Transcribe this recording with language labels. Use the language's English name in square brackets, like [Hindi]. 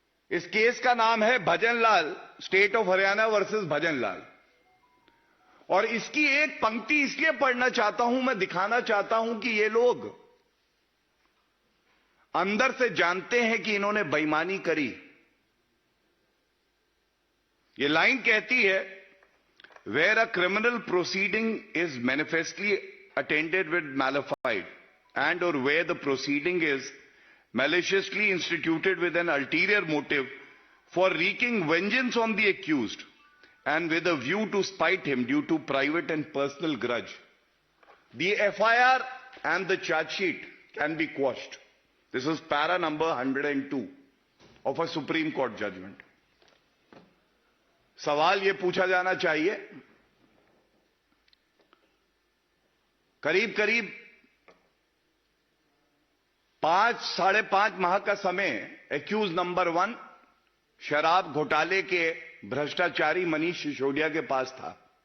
[Hindi] इस केस का नाम है Bhajanlal, state of Haryana versus Bhajanlal. और इसकी एक पंक्ति इसलिए पढ़ना चाहता हूं, मैं दिखाना चाहता हूं कि ये लोग अंदर से जानते हैं कि इन्होंने बेईमानी करी। ये लाइन कहती है, [English] Where a criminal proceeding is manifestly attended with mala fide and or where the proceeding is maliciously instituted with an ulterior motive for wreaking vengeance on the accused and with a view to spite him due to private and personal grudge, the FIR and the charge sheet can be quashed. This is para number 102 of a Supreme Court judgment. [Hindi] सवाल ये पूछा जाना चाहिए, करीब करीब 5-5.5 माह का समय एक्यूज नंबर 1 शराब घोटाले के भ्रष्टाचारी मनीष सिसोदिया के पास था।